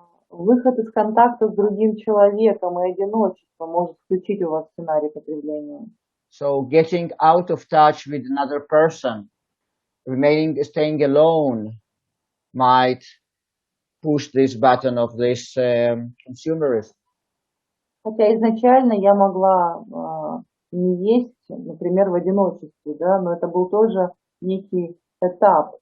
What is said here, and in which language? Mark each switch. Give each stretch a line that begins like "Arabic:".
Russian: Выход из контакта с другим человеком и одиночество может включить у вас сценарий потребления.
English: So getting out of touch with another person, staying alone, might push this button of this consumerism.
Russian: Хотя изначально я могла не есть, например, в одиночестве, да, но это был тоже некий этап.